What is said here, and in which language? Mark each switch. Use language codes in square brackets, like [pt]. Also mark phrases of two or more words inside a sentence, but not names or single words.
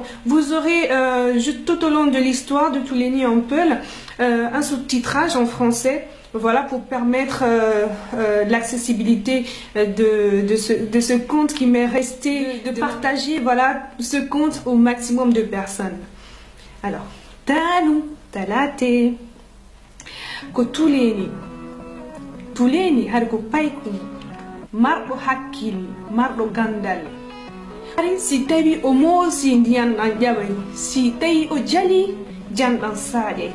[fr] Vous aurez, tout au long de l'histoire de Touléni en Peul, un sous-titrage en français, voilà, pour permettre l'accessibilité de ce conte qui m'est resté, de partager, voilà, ce conte au maximum de personnes. Alors, Talu, [ff] Talate, ko Touléni har ko payku, marɗo hakkil, marɗo gandal. Si tawi o moosi ndiyam ɗam ƴaɓay, si tawi o jali janɗam saaƴay.